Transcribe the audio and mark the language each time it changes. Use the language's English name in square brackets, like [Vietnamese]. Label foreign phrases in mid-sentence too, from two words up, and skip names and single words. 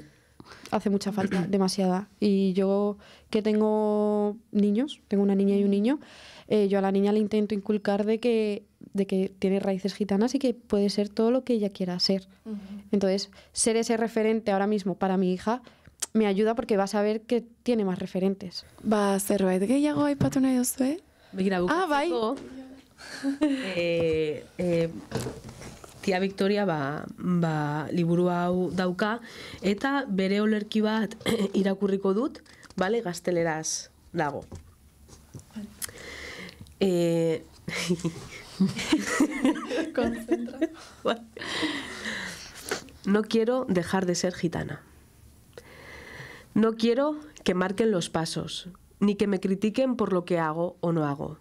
[Spanish] Hace mucha falta, demasiada. Y yo que tengo niños, tengo una niña y un niño, yo a la niña le intento inculcar de que tiene raíces gitanas y que puede ser todo lo que ella quiera ser. Entonces, ser ese referente ahora mismo para mi hija me ayuda porque va a saber que tiene más referentes. [Basque] Zerbait gehiago aipatu nahi duzue? Begira, bukatzeko, Tia Victoria liburu hau dauka, eta bere olerki bat irakurriko dut, gazteleraz dago. [Spanish] Concentra. No quiero dejar de ser gitana. No quiero que marquen los pasos, ni que me critiquen por lo que hago o no hago.